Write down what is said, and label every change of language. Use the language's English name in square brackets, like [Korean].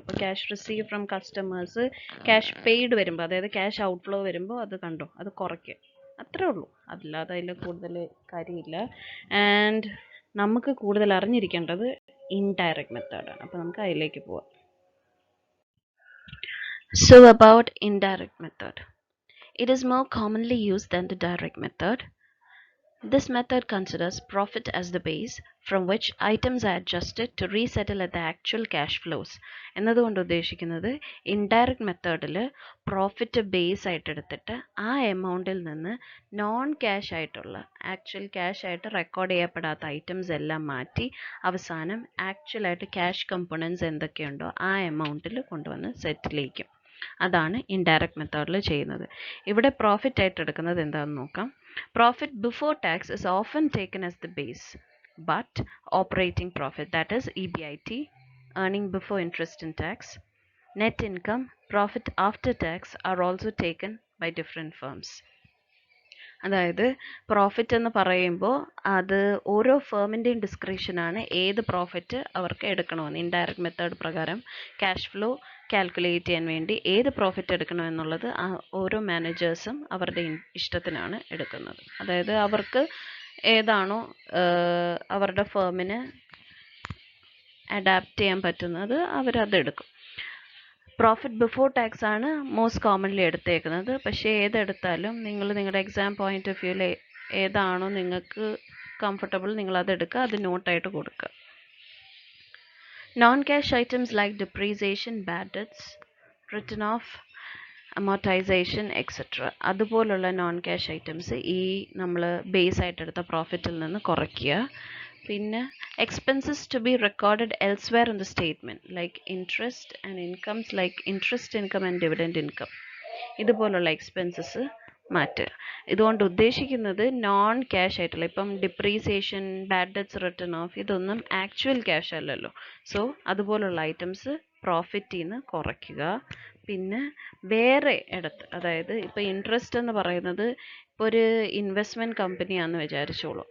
[Malayalam] അപ്പോൾ [English] cash receive from customers, [Malayalam] cash paid വരുമ്പോൾ, അതായത് ക്യാഷ് ഔട്ട്ഫ്ലോ വരുമ്പോൾ അത് കണ്ടോ, അത് കുറയ്ക്കുക, അത്രേ ഉള്ളൂ. അല്ലാതെ അതിൽ കൂടുതൽ കാര്യമില്ല. ആൻഡ് നമുക്ക് കൂടുതൽ അറിഞ്ഞിരിക്കേണ്ടത് ഇൻഡയറക്റ്റ് മെത്തേഡാണ്. അപ്പോൾ നമുക്ക് അതിലേക്ക് പോവാം. [English] So about indirect method. It is more commonly used than the direct method. This method considers profit as the base from which items are adjusted to resettle at the actual cash flows. [Malayalam] എന്നതുകൊണ്ട് ഉദ്ദേശിക്കുന്നത് indirect മെത്തേഡിൽ profit base ആയിട്ട് എടുത്തിട്ട് ആ എമൗണ്ടിൽ നിന്ന് non cash ആയിട്ടുള്ള, actual cash ആയിട്ട് record ചെയ്യപ്പെടാത്ത ഐറ്റംസ് എല്ലാം മാറ്റി അവസാനം ആക്ച്വലായിട്ട് ക്യാഷ് കമ്പോണൻസ് എന്തൊക്കെയുണ്ടോ ആ എമൗണ്ടിൽ കൊണ്ടുവന്ന് സെറ്റിൽ ചെയ്യും. അതാണ് ഇൻഡയറക്റ്റ് മെത്തേഡിൽ ചെയ്യുന്നത്. ഇവിടെ പ്രോഫിറ്റ് ആയിട്ട് എടുക്കുന്നത് എന്താണെന്ന് നോക്കാം. [English] Profit before tax is often taken as the base, but operating profit, that is EBIT, earning before interest and tax, net income, profit after tax are also taken by different firms. [Malayalam] അതായത് profit എന്ന് പറയുമ്പോൾ അത് ഓരോ ഫേമിൻ്റെയും ഡിസ്ക്രിപ്ഷനാണ് ഏത് profit അവർക്ക് എടുക്കണമെന്ന്. Indirect method പ്രകാരം cash flow calculate ചെയ്യാൻ വേണ്ടി ഏത് പ്രോഫിറ്റ് എടുക്കണമെന്നുള്ളത് ഓരോ മാനേജേഴ്സും അവരുടെ ഇഷ്ടത്തിനാണ് എടുക്കുന്നത്. അതായത് അവർക്ക് ഏതാണോ അവരുടെ ഫേമിന് അഡാപ്റ്റ് ചെയ്യാൻ പറ്റുന്നത് അവരതെടുക്കും. പ്രോഫിറ്റ് ബിഫോർ ടാക്സ് ആണ് മോസ്റ്റ് കോമൺലി എടുത്തേക്കുന്നത്. പക്ഷേ ഏതെടുത്താലും നിങ്ങൾ നിങ്ങളുടെ എക്സാം പോയിന്റ് ഓഫ് വ്യൂവിൽ ഏതാണോ നിങ്ങൾക്ക് കംഫർട്ടബിൾ നിങ്ങളത് എടുക്കുക, അത് നോട്ടായിട്ട് കൊടുക്കുക. Non cash items like depreciation, bad debts, written of, amortisation etcetera, അതുപോലുള്ള നോൺ ക്യാഷ് ഐറ്റംസ് ഈ നമ്മൾ ബേസ് ആയിട്ട് എടുത്ത പ്രോഫിറ്റിൽ നിന്ന് കുറയ്ക്കുക. [English] പിന്നെ expenses to be recorded elsewhere in the statement like interest and incomes, like interest income and dividend income, [Malayalam] ഇതുപോലുള്ള expenses മാറ്റുക. ഇതുകൊണ്ട് ഉദ്ദേശിക്കുന്നത് നോൺ ക്യാഷ് ആയിട്ടുള്ള, ഇപ്പം depreciation, bad debts written of, ഇതൊന്നും ആക്ച്വൽ ക്യാഷ് അല്ലല്ലോ. സോ അതുപോലുള്ള ഐറ്റംസ് പ്രോഫിറ്റിൽ നിന്ന് കുറയ്ക്കുക. പിന്നെ വേറെ ഇടത്ത്, അതായത് ഇപ്പോൾ ഇൻട്രസ്റ്റ് എന്ന് പറയുന്നത് ഇപ്പോൾ ഒരു ഇൻവെസ്റ്റ്മെൻറ്റ് കമ്പനിയാണെന്ന് വിചാരിച്ചോളൂ.